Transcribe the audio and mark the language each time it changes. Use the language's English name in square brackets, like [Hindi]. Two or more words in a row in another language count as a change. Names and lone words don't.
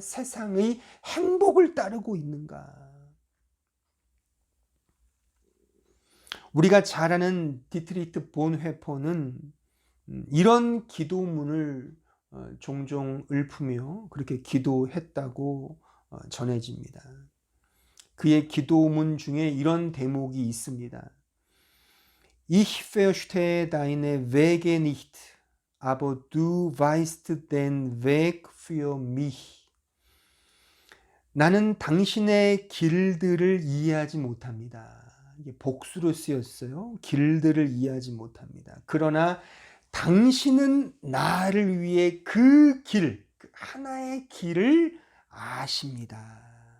[Korean] 세상의 행복을 따르고 있는가? 우리가 잘 아는 디트리트 본회퍼는 이런 기도문을 종종 읊으며 그렇게 기도했다고 전해집니다. 그의 기도문 중에 이런 대목이 있습니다. [German] Ich verstehe deine Wege nicht, aber du weißt den Weg für mich. [Korean] 나는 당신의 길들을 이해하지 못합니다. 이게 복수로 쓰였어요. 길들을 이해하지 못합니다. 그러나 당신은 나를 위해 그 길, 그 하나의 길을 아십니다.